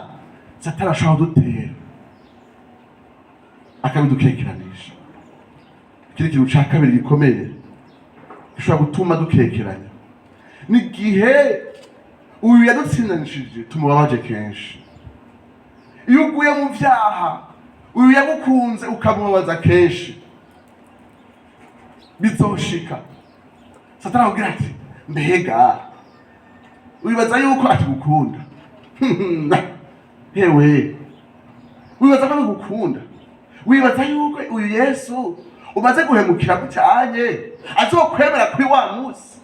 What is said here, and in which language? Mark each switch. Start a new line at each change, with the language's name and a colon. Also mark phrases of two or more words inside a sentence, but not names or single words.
Rundi: Satani ashobora kudutera akabidukekeranisha. Kiri kintu cya kabiri gikomeye gishobora gutuma dukekeranya n'igihe uyu yadutsindanishije tumubabaje kenshi. Iyo uguye mu byaha uyu yagukunze ukamubabaza kenshi bizoshika Satani avuga ati mbega wibaza yuko atugukunda. Hewe wibaza ko agukunda, wibaza yuko uyu Yesu umaze guhemukira gucyanye azokwemera kuri wa munsi.